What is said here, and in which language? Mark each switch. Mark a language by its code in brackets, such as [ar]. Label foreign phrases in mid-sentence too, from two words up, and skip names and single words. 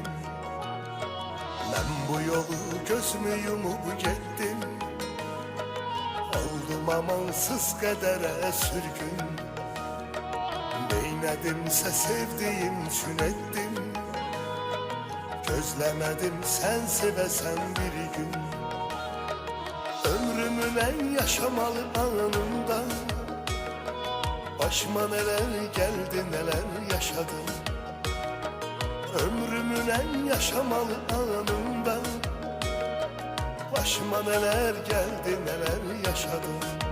[az] Mən bu yolu gözümü yumub getdim. Oldum amansız qədərə sürgün. Neynədimsə sevdiyim üçün etdim. Gözləmədim sən sevəsən bir gün. [tr] Ömrümün en yaşamalı anında başıma neler geldi neler yaşadım. Ömrümün en yaşamalı anında başıma neler geldi neler yaşadım.